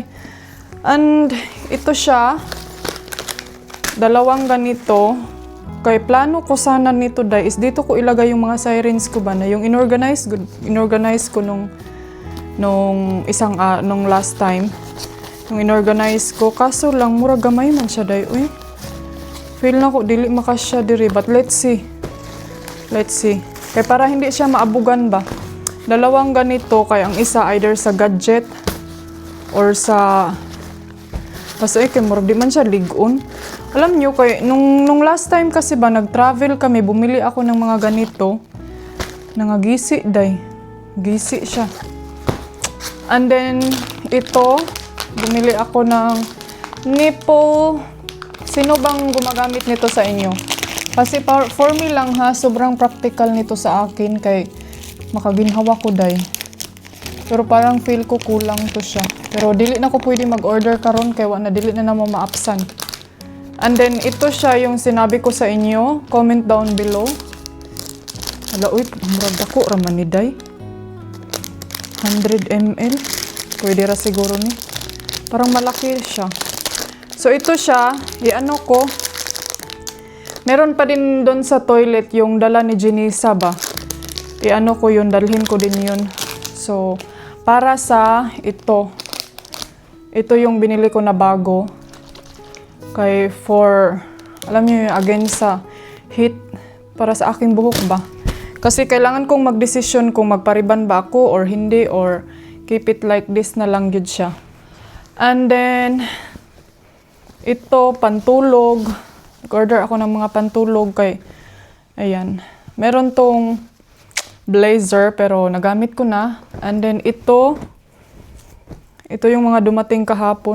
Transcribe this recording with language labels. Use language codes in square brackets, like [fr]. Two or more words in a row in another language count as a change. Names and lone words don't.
[tl] And ito siya, dalawang ganito. Kaya plano ko sana nito is dito ko ilagay yung mga sirens ko ba na yung inorganize ko nung [en] last time. [tl] Yung inorganize ko, kaso lang [ceb] mura gamay man siya day. Uy. Feel na ko dili makasya diri, [en] but let's see. [tl] Kaya para hindi siya maabugan ba. Dalawang ganito, kaya [ceb] ang isa either sa gadget or sa basta kay mura di man siya ligon. [tl] Alam nyo, kay, nung [en] last time [tl] kasi ba, nag-travel kami, bumili ako ng mga ganito. [ceb] Nangagisi, day. Gisi siya. [tl] And then, ito, bumili ako ng nipple. Sino bang gumagamit nito sa inyo? Kasi [en] for me [tl] lang ha, sobrang practical nito sa akin, [ceb] kay makaginhawa ko, day. [tl] Pero parang feel ko kulang to siya. [ceb] Pero dili na ko pwede mag-order karon kay wala na dili na namo ma-apsan. [en] And then, [tl] ito siya yung sinabi ko sa inyo. [en] Comment down below. [ceb] Hala, uy, murag ako, raman ni Day. 100 ml. Pwede ra siguro ni. [tl] Parang malaki siya. So, ito siya. I-ano ko. Meron pa din doon sa toilet yung dala ni Jenisa ba. I-ano ko yun. Dalhin ko din yun. So, para sa ito. Ito yung binili ko na bago. Kay alam niyo yung against sa heat para sa aking buhok ba. Kasi kailangan kong magdesisyon kung magpariban ba ako or hindi or [en] keep it like this [tl] na lang yun siya. And then, ito, pantulog. Nag-order ako ng mga pantulog kay, ayan. Meron tong blazer pero nagamit ko na. And then ito yung mga dumating kahapon.